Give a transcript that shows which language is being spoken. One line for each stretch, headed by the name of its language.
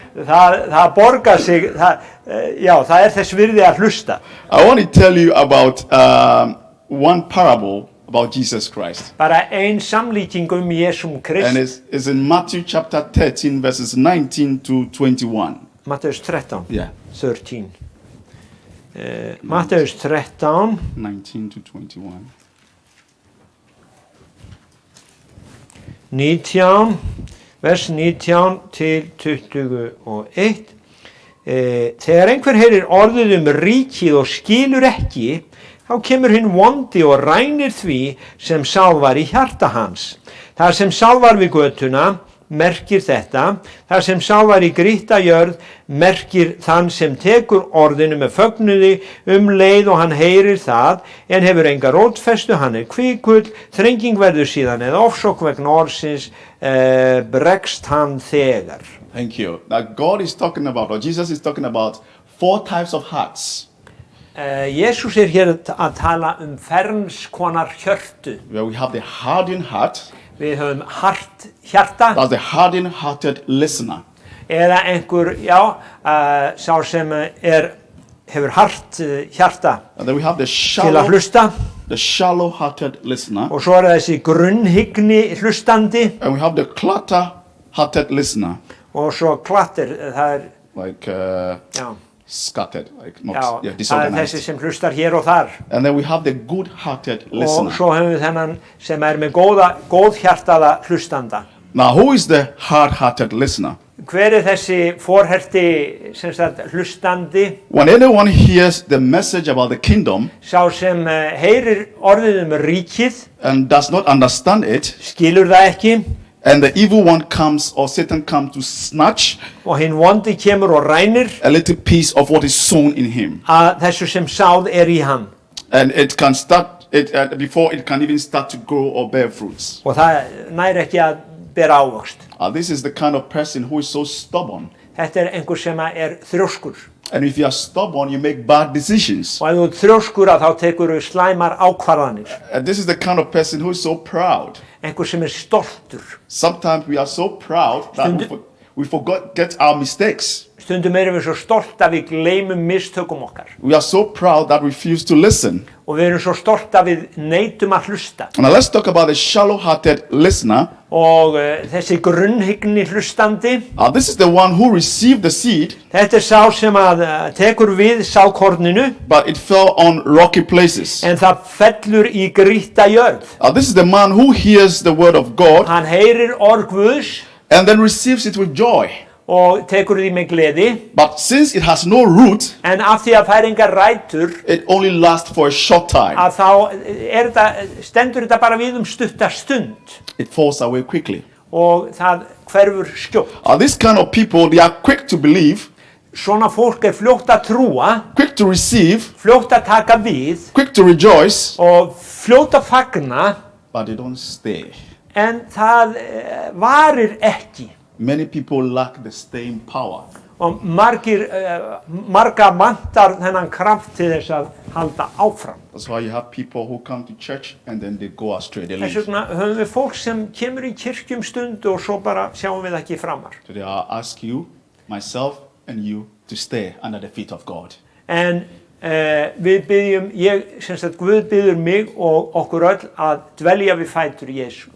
Icelandic: Það borgar sig, það er þess virði að hlusta.
English: I want to tell you about one parable about Jesus Christ.
Icelandic: Bara ein samlíking Jesum Krist.
English: And it's in Matthew chapter 13, verses 19 to 21.
Icelandic: Matteus 13.
English: Yeah,
Icelandic: 13. Matteus 13.
English: 19 to 21.
Icelandic: 19, vers 19 til 21. Þegar einhver heyrir orðið ríkið og skilur ekki, þá kemur hinn vondi og rænir því sem sáð var í hjarta hans. Það sem sáð var við götuna merkir þetta, það sem sáð var í grýtta jörð merkir þann sem tekur orðinu með fögnuði leið og hann heyrir það, en hefur enga rótfestu, hann er kvikull, þrenging verður síðan eða ofsókn vegna orðsins, bregst hann þegar.
English: Thank you. Now God is talking about, or Jesus is talking about 4 types of hearts.
Icelandic: Jesús er hér að tala ferns konar hjörtu.
English: Where we have the hardened heart.
Icelandic: Við höfum hart hjarta.
English: That's the hardened-hearted listener.
Icelandic: Eða einhver, sá sem hefur hart hjarta
English: And then we have the
Icelandic: til að hlusta.
English: shallow-hearted listener.
Icelandic: Og svo þessi grunnhyggni hlustandi.
English: And we have the clutter-hearted listener.
Icelandic: Og svo klatter, það
English: Like scattered, like not
Icelandic: það
English: disorganized.
Icelandic: þessi sem hlustar hér og þar.
English: And then we have the good-hearted
Icelandic: Og
English: listener.
Icelandic: svo höfum við þennan sem með góð hjartaða hlustanda.
English: Now, who is the hard-hearted listener?
Icelandic: Hver er þessi forherti sem sagt hlustandi?
English: When anyone hears the message about the kingdom
Icelandic: Sá sem heyrir orðið ríkið,
English: and does not understand it,
Icelandic: skilur það ekki,
English: and the evil one comes, or Satan comes to snatch
Icelandic: og hinn vondi kemur og rænir
English: a little piece of what is sown in him.
Icelandic: að þessu sem sáð í hann.
English: And it can start, before it can even start to grow or bear fruits.
Icelandic: Og það nær ekki að ber ávöxt.
English: This is the kind of person who is so stubborn.
Icelandic: Þetta einhver sem þrjóskur.
English: And if you are stubborn, you make bad decisions.
Icelandic: Og ef þú ert þrjóskur þá tekur þú slæmar ákvarðanir.
English: And this is the kind of person who is so proud.
Icelandic: Einhver sem stoltur.
English: Sometimes we are so proud that we forget our mistakes.
Icelandic: Stundum erum við svo stolt að við gleymum mistökum okkar.
English: We are so proud that we refuse to listen.
Icelandic: Og við erum svo stolt að við neitum að hlusta.
English: Now let's talk about the shallow-hearted listener.
Icelandic: Og þessi grunnhyggni hlustandi.
English: This is the one who received the seed.
Icelandic: Þetta sá sem tekur við sákorninu.
English: But it fell on rocky places.
Icelandic: En það fellur í grýtta jörð.
English: This is the man who hears the word of God.
Icelandic: Hann heyrir orð Guðs.
English: And then receives it with joy.
Icelandic: Og tekur því með gleði.
English: But since it has no root,
Icelandic: en af því að það engar rætur,
English: it only lasts for a short time.
Icelandic: Að þá stendur þetta bara við stutta stund.
English: It falls away quickly.
Icelandic: Og það hverfur skjótt.
English: This kind of people, they are quick to believe.
Icelandic: Svona fólk fljótt að trúa.
English: Quick to receive.
Icelandic: Fljótt að taka við.
English: Quick to rejoice.
Icelandic: Og fljótt að fagna.
English: But they don't stay.
Icelandic: En það varir ekki.
English: Many people lack the staying power.
Icelandic: Og marga vantar þennan kraft til þess að halda áfram.
English: That's why you have people who come to church and then they go astray. They leave.
Icelandic: Þess vegna höfum við fólk sem kemur í kirkjum stund og svo bara sjáum við ekki framar.
English: Today I ask you, myself and you, to stay under the feet of God.
Icelandic: En við byggjum, Guð biður mig og okkur öll að dvelja við fætur Jésu.